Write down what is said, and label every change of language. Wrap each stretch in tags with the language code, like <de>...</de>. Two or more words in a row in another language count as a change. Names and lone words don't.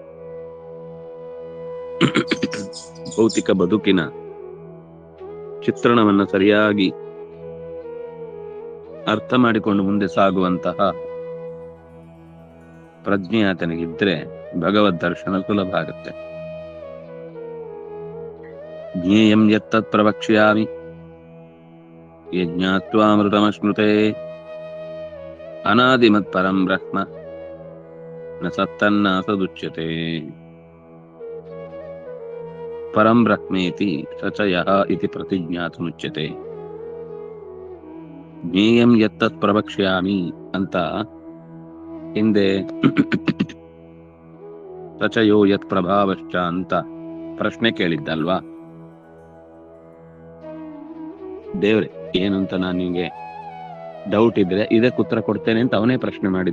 <kn>ಭೌತಿಕ ಬದುಕಿನ ಚಿತ್ರಣವನ್ನ ಸರಿಯಾಗಿ ಅರ್ಥ ಮಾಡಿಕೊಂಡು ಮುಂದೆ ಸಾಗುವಂತಹ ಪ್ರಜ್ಞೆ ಆತನಿಗಿದ್ರೆ ಭಗವದ್ ದರ್ಶನ ಸುಲಭ ಆಗುತ್ತೆ.</kn> <sa>ಜ್ಞೇಯಂ ಯತ್ತತ್ ಪ್ರವಕ್ಷ್ಯಾಮಿ ಯಜ್ಞಾತ್ವಾಮೃತಮಶ್ನುತೆ ಅನಾದಿಮತ್ ಪರಂ ಬ್ರಹ್ಮ ನ ಸತ್ತನ್ನಾಸದುಚ್ಯತೆ. ಪರಂ ಬ್ರಹ್ಮೇತಿ ಸಚಯಃ ಇತಿ ಪ್ರತಿಜ್ಞಾತುಮುಚ್ಯತೆ. ಜ್ಞೇಯಂ ಯತ್ತತ್ ಪ್ರವಕ್ಷ್ಯಾಮಿ</sa> <kn>ಅಂತ ಹಿಂದೆ</kn> <sa>ಸಚಯೋ ಯತ್ ಪ್ರಭಾವಶ್ಚ</sa> <kn>ಅಂತ ಪ್ರಶ್ನೆ ಕೇಳಿದ್ದಲ್ವಾ. ದೇವ್ರೆ ಏನು ಅಂತ ನಾನು ನಿಮಗೆ ಡೌಟ್ ಇದ್ರೆ ಇದಕ್ಕೆ ಉತ್ತರ ಕೊಡ್ತೇನೆ ಅಂತ ಅವನೇ ಪ್ರಶ್ನೆ ಮಾಡಿದ್ದ.</kn>